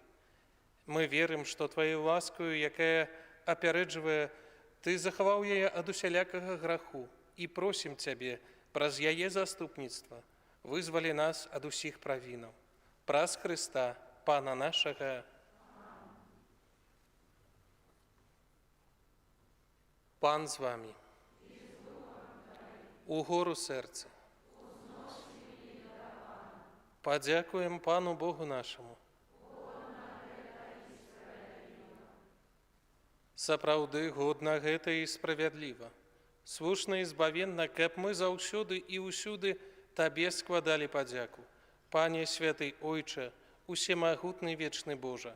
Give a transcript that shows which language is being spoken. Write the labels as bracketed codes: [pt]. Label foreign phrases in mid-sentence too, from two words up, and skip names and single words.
[be] Мы верым, што Твою ласкаю, якая апярэджвае, Ты захаваў яе ад усялякага граху і просім Цябе праз яе заступніцтва вызвалі нас ад усіх правінаў. Праз Хрыста, Пана нашага. [uk] Пан з вами. Угору серця. Подякуємо Пану Богу нашому. [be] Сапраўды годна гэта і справядліва. Слушна і збавенна, каб мы заўсёды і ўсюды Табе складалі падзяку. Пане святый Ойча, усемагутны вечны Божа.